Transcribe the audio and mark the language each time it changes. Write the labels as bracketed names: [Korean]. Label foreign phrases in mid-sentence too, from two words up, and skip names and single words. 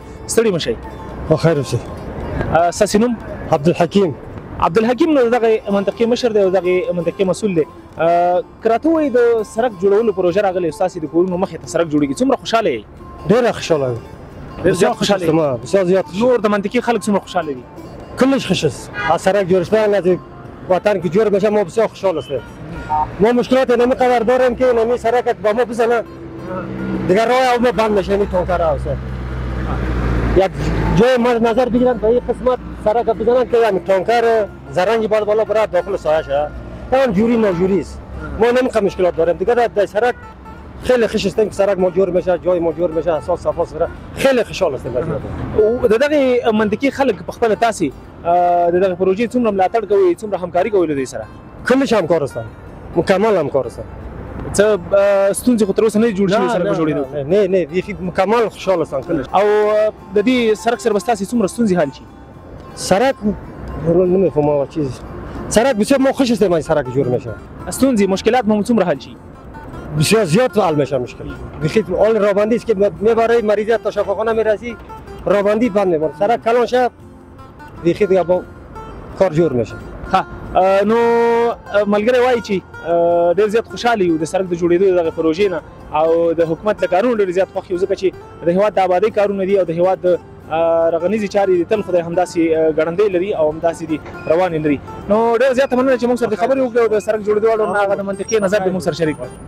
[Pashto] ستړي مه شئ. بخیر اوسئ. ستاسې نوم؟ عبدالحکیم. عبدالحکیم نو د دغې منطقې مشر دی او دغې منطقې مسؤل دی. که راته ووایي د سړک جوړولو پروژه راغلې ستاسې د کورونو مخې ته سړک جوړېږي څومره خوشحاله یې؟ ډېره خوشحاله یم. ډېر زیات خوشحاله یې؟ [Persian] بسیار زیاد. [Pashto] نور د منطقې خلک څومره خوشحاله دي؟ [Persian] کلش خوش است. از سرک جور شدن از وطن که جور بشه ما بسیار خوشحال هستیم. ما مشکلات نمی قدر داریم که نمی سرک با ما بزنه دیگر راه او ما بند نشه، نمی تانکر هست. یک جای ما نظر بگیرن به این قسمت سرک بزنن که یک تانکر زرنگی باید بالا بره داخل سایه شه. تمام جوری ناجوری است. ما نمی مشکلات داریم. دیگر در سرک خیلی خوش هستیم که سرک ما جور میشه، جای ما جور میشه، اساس صفا سره خیلی خوشحال هستیم. [Pashto] د دغې منطقې خلک په خپله تاسې د دغې پروژې څومره ملاتړ کوئ، څومره همکاري کوئ له دوی سره؟ [Persian] کلش همکار هستن، مکمل همکار هستن. [Pashto] څه ستونزې خو تر اوسه نه دي جوړ شوي سړک په جوړېدو؟ [Persian] نه بیخي مکمل خوشحال هستن کلش. [Pashto] او د دې سړک سره به ستاسې څومره ستونزې حل شي؟ [Persian] سرک نمیفهمم چیز سرک بسیار ما خوش هستیم این سرک جور میشه. [Pashto] ستونزې مشکلات ما څومره حل شي؟ [Persian] بسیار زیاد حل میشه مشکل. بخیت اول رابندی است که میبره مریض تا شفاخانه میرسی رابندی بند میبره. سرک کلان شه بخیت با کار جور میشه. [Pashto] ها نو ملګری وایي چې ډېر زیات خوشحاله یو د سړک د جوړېدو دغه پروژې نه او د حکومت له کارونو ډېر زیات خوښ یو ځکه چې د هېواد د آبادۍ کارونه دي او د هېواد د رغنیزې چارې دي تل خدای همداسې ګړندۍ لري او همداسې دي روانې لري. نو ډېر زیاته مننه چې موږ سره د خبرې وکړې او د سړک جوړېدو اړوند هغه د منطقې نظر دې موږ سره شریک کړ.